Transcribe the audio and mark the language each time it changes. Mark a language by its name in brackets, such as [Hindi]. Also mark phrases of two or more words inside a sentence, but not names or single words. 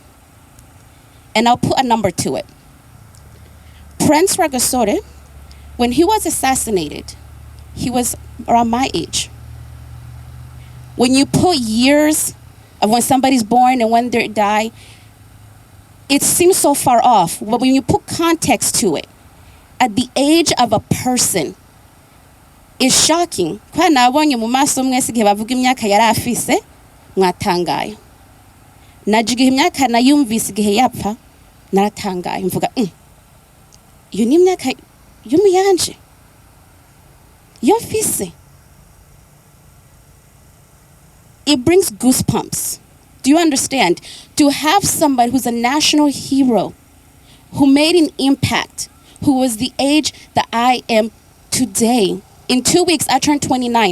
[English] And I'll put a number to it. Prince Rwagasore, when he was assassinated, he was around my age. When you put years of when somebody's born and when they die, it seems so far off, but when you put context to it, at the age of a person, it's shocking. [Rundi] Kwa nabonye mu maso mwese igihe bavuga imyaka yari afise, mwatangaye. Naje igihe imyaka nayumvise igihe yapfa, naratangaye. Mvuga, iyo ni imyaka y'umuyanje. Yo mfise. [English] It brings goosebumps. Do you understand? To have somebody who's a national hero, who made an impact, who was the age that I am today. In 2 weeks, I turned 29.